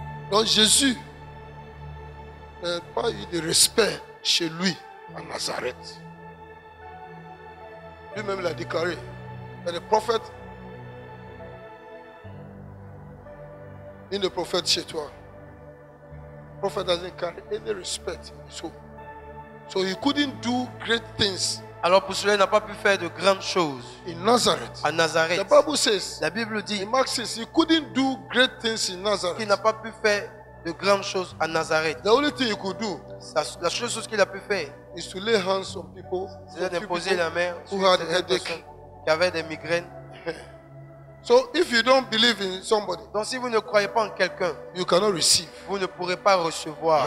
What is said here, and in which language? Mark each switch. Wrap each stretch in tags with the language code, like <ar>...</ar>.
<fr>Donc Jésus n'a pas eu de respect chez lui à Nazareth. Lui-même l'a déclaré. Et le prophète, une prophète chez toi.</fr> <en>Prophet doesn't carry any respect. So he couldn't do great things.</en> <fr>Alors pour cela, il n'a pas pu faire de grandes choses.</fr> <en>In Nazareth.</en> <fr>À Nazareth.</fr> <en>The Bible says,</en> <fr>la Bible dit,</fr> <en>in Mark says, he couldn't do great things in Nazareth.</en> <fr>Qu'il n'a pas pu faire de grandes choses à Nazareth.</fr> <en>The only thing he could do,</en> <fr>la seule chose qu'il a pu faire,</fr> <en>is to lay hands on people,</en> <fr>c'est d'imposer la main</fr> <en>who</en> <fr>sur</fr> <en>had</en> <fr>des</fr> <en>headache,</en> <fr>personnes qui avaient des migraines.</fr> <en>So if you don't believe in somebody,</en> <fr>donc si vous ne croyez pas en quelqu'un,</fr> <en>you cannot receive.</en> <fr>Vous ne pourrez pas recevoir.</fr>